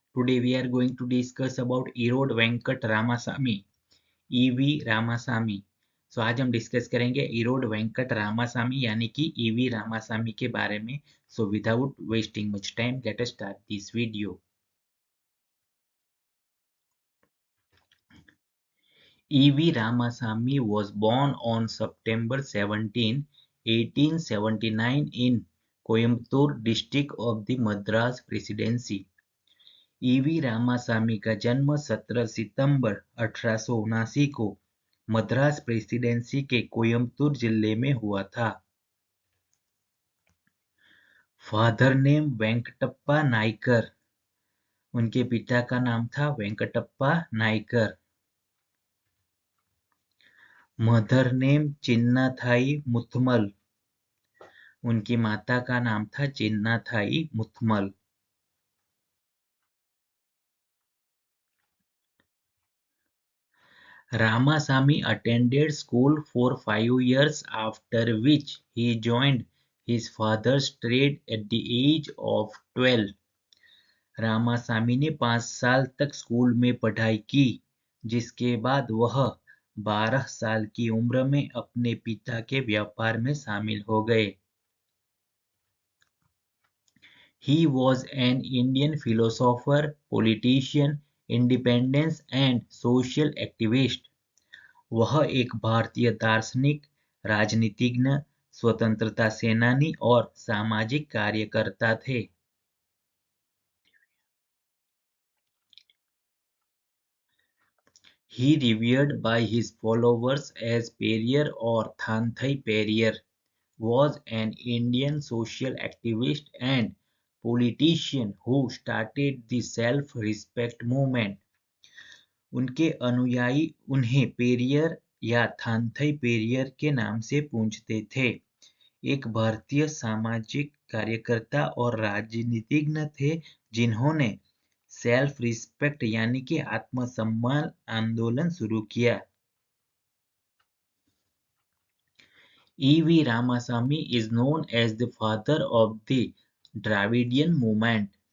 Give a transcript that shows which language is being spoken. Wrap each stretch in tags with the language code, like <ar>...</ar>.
<en>Today we are going to discuss about Erode Venkat Ramasamy, EV Ramasamy.</en> <hi>आज हम discuss करेंगे इरोड वेंकट रामासामी यानी कि ईवी रामासामी के बारे में.</hi> <en>Without wasting much time, let us start this video. E.V. Ramasamy was born on September 17, 1879 in Coimbatore district of the Madras Presidency.</en> <hi>EV Ramasamy का जन्म 17 सितंबर 1879 को मद्रास प्रेसिडेंसी के कोयम्बतूर जिले में हुआ था.</hi> <en>father name</en> <hi>Venkatappa Naikar. उनके पिता का नाम था वेंकटप्पा नायकर.</hi> <en>mother name</en> <hi>चिन्नाथाई मुथमल. उनकी माता का नाम था चिन्नाथाई मुथमल.</hi> <en>Ramasamy attended school for 5 years, after which he joined his father's trade at the age of 12.</en> <hi>Ramasamy ने 5 साल तक स्कूल में पढ़ाई की, जिसके बाद वह 12 साल की उम्र में अपने पिता के व्यापार में शामिल हो गए.</hi> <en>He was an Indian philosopher, politician, independence and social activist.</en> <hi>वह एक भारतीय दार्शनिक, राजनीतिज्ञ, स्वतंत्रता सेनानी और सामाजिक कार्यकर्ता थे.</hi> <en>He revered by his followers as Periyar or Thanthai Periyar, was an Indian social activist and politician who started the self-respect movement.</en> <hi>उनके अनुयायी उन्हें पेरियर या थांथई पेरियर के नाम से पूछते थे. एक भारतीय सामाजिक कार्यकर्ता और राजनीतिज्ञ थे जिन्होंने सेल्फ रिस्पेक्ट यानी कि आत्मसम्मान आंदोलन शुरू किया.</hi> <en>E.V. Ramasamy is known as the father of the Dravidian movement.</en>